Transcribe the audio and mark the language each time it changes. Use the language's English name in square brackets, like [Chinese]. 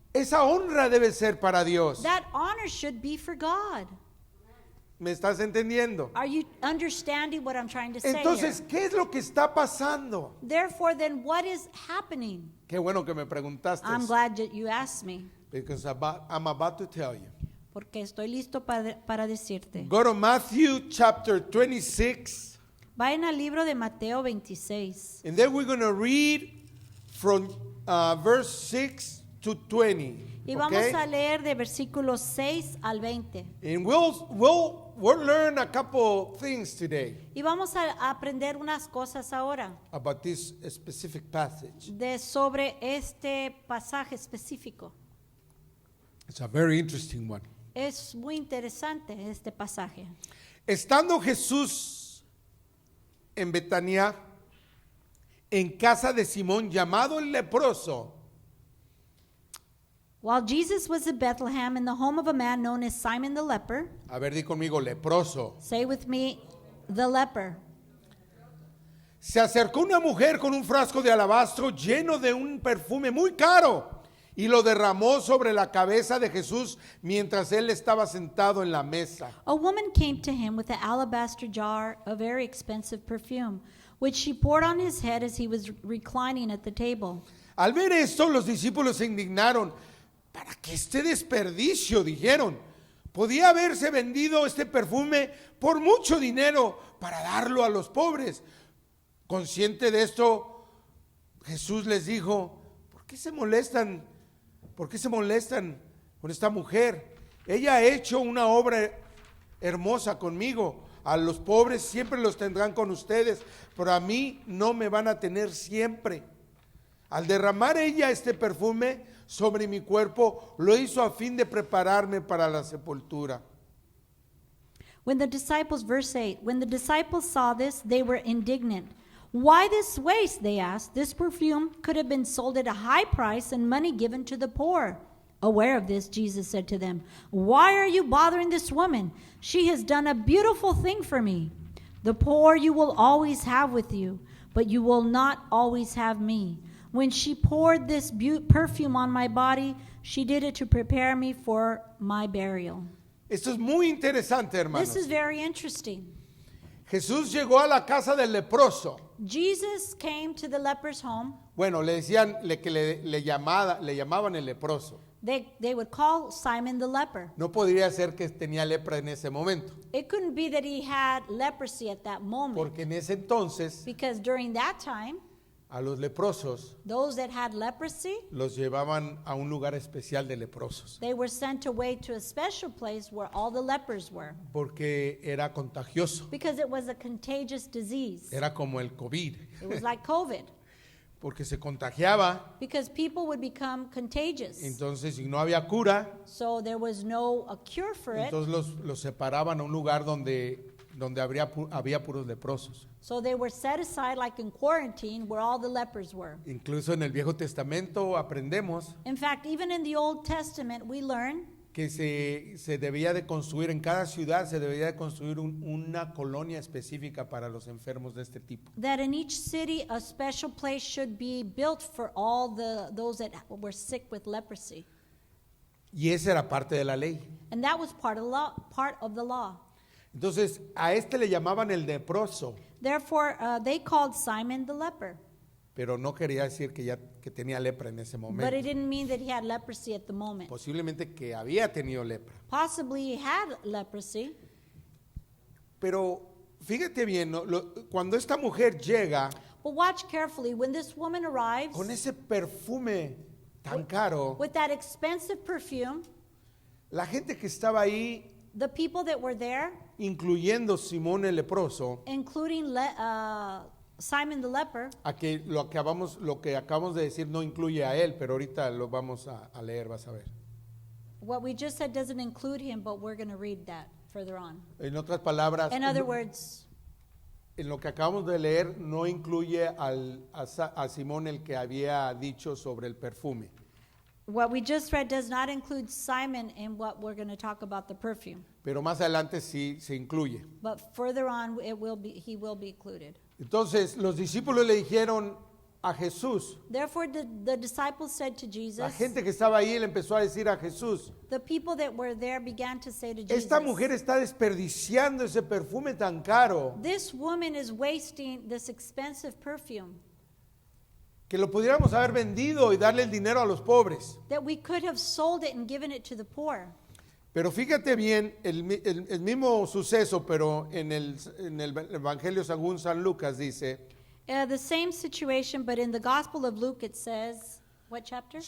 [Spanish] Esa honra debe ser para Dios. [English] That honor should be for God. [Spanish] ¿Me estás entendiendo? [English] Are you understanding what I'm trying to say [Spanish] Entonces, [English] here? [Spanish] ¿qué es lo que está pasando? [English] Therefore, then what is happening? [Spanish] Qué bueno que me preguntaste. [English] I'm glad that you asked me, Because I'm about to tell you. [Spanish] porque estoy listo para decirte. [English] Go to Matthew chapter 26. [Spanish] Vayan al libro de Mateo 26. [English] And then we're going to read from verse 6 to 20. [Spanish] Y vamos [English] Okay? [Spanish] a leer de versículos 6 al 20. [English] And we'll learn a couple things today [Spanish] Y vamos a aprender unas cosas ahora [English] about this specific passage. [Spanish] sobre este pasaje específico. [English] It's a very interesting one. [Spanish] Es muy interesante este pasaje. Estando Jesús en Betania, en casa de Simón llamado el leproso, [English] While Jesus was at Bethlehem in the home of a man known as Simon the leper, [Spanish] a ver, di conmigo, leproso. [English] say with me, the leper. [Spanish] Se acercó una mujer con un frasco de alabastro lleno de un perfume muy caro y lo derramó sobre la cabeza de Jesús mientras él estaba sentado en la mesa. [English] A woman came to him with an alabaster jar of very expensive perfume, which she poured on his head as he was reclining at the table. [Spanish] Al ver esto, los discípulos se indignaron. ¿Para qué este desperdicio? Dijeron. Podía haberse vendido este perfume por mucho dinero para darlo a los pobres. Consciente de esto, Jesús les dijo, ¿por qué se molestan? ¿Por qué se molestan con esta mujer? Ella ha hecho una obra hermosa conmigo. A los pobres siempre los tendrán con ustedes, pero a mí no me van a tener siempre. Al derramar ella este perfume sobre mi cuerpo, lo hizo a fin de prepararme para la sepultura. [English] When the disciples, verse 8, when the disciples saw this, they were indignant. Why this waste, they asked. This perfume could have been sold at a high price and money given to the poor. Aware of this, Jesus said to them, why are you bothering this woman? She has done a beautiful thing for me. The poor you will always have with you, but you will not always have me. When she poured this perfume on my body, she did it to prepare me for my burial. [Spanish] Esto es muy interesante, hermanos. [English] This is very interesting. [Spanish] Jesús llegó a la casa del leproso. [English] Jesus came to the leper's home. [Spanish] Bueno, le decían que le llamaban el leproso. [English] They would call Simon the leper. [Spanish] No podría ser que tenía lepra en ese momento, [English] It couldn't be that he had leprosy at that moment, [Spanish] porque en ese entonces [English] because during that time, [Spanish] a los leprosos [English] those that had leprosy, [Spanish] los llevaban a un lugar especial de leprosos, [English] they were sent away to a special place where all the lepers were, [Spanish] porque era contagioso, [English] because it was a contagious disease. [Spanish] era como el COVID, [English] It was like COVID, [Spanish] porque se contagiaba, [English] because people would become contagious. [Spanish] entonces si no había cura, [English] So there was no a cure for it. [Spanish] entonces los separaban a un lugar donde donde había puros leprosos. [English] So they were set aside like in quarantine where all the lepers were. [Spanish] Incluso en el Viejo Testamento aprendemos [English] In fact, even in the Old Testament, we learn [Spanish] que se debía de construir, en cada ciudad se debía de construir una colonia específica para los enfermos de este tipo. [English] that in each city a special place should be built for all those that were sick with leprosy. [Spanish] Y esa era parte de la ley. [English] And that was part of the law. [Spanish] Entonces, a este le llamaban el leproso, [English] Therefore, they called Simon the leper. [Spanish] pero no quería decir que tenía lepra en ese [English] But it [Spanish] momento. [English] didn't mean that he had leprosy at the moment. [Spanish] Posiblemente que había tenido lepra. [English] Possibly he had leprosy. [Spanish] Pero fíjate bien, ¿no? Cuando esta mujer llega [English] But watch carefully. When this woman arrives [Spanish] con ese perfume tan caro, [English] with that expensive perfume, [Spanish] la gente que estaba ahí, [English] the people that were there, [Spanish] incluyendo Simón el leproso, [English] including Simon the leper, [Spanish] a que lo que acabamos de decir no incluye a él, pero ahorita lo vamos a leer, vas a ver. [English] what we just said doesn't include him, but we're going to read that further on. [Spanish] En otras palabras, [English] In other words, [Spanish] en lo que acabamos de leer no incluye a Simón el que había dicho sobre el perfume. [English] what we just read does not include Simon in what we're going to talk about the perfume. [Spanish] Pero más adelante sí se incluye. [English] But further on, he will be included. [Spanish] Entonces los discípulos le dijeron a Jesús, [English] Therefore, the disciples said to [Spanish] la [English] Jesus, [Spanish] gente que estaba ahí le empezó a decir a Jesús, [English] the people that were there began to say to Jesus, [Spanish] esta mujer está desperdiciando ese perfume tan caro [English] this woman is wasting this expensive perfume [Spanish] que lo pudiéramos haber vendido y darle el dinero a los pobres. [English] that we could have sold it and given it to the poor. [Spanish] Pero fíjate bien, el mismo suceso, pero en el Evangelio según San Lucas dice, [English] The same situation, but in the Gospel of Luke it says, what chapter?